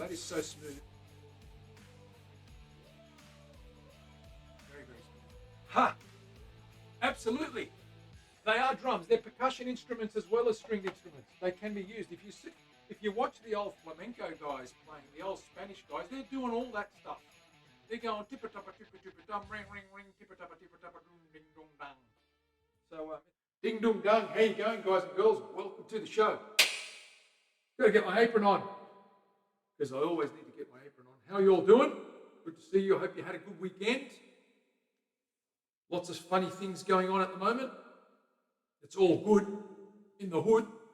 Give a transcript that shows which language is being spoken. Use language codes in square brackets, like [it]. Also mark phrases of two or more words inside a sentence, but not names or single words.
[en] That is so smooth. Very smooth. Ha! Absolutely. They are drums. They're percussion instruments as well as stringed instruments. They can be used. If you watch the old flamenco guys playing, the old Spanish guys, they're doing all that stuff. They're going tippa tappa dum, ring ring ring, tippa tappa ding dong dang. So ding dong dang. How you going, guys and girls? Welcome to the show. Got to get my apron on because I always need to get my apron on. How you all doing? Good to see you. I hope you had a good weekend. Lots of funny things going on at the moment. It's all good in the hood.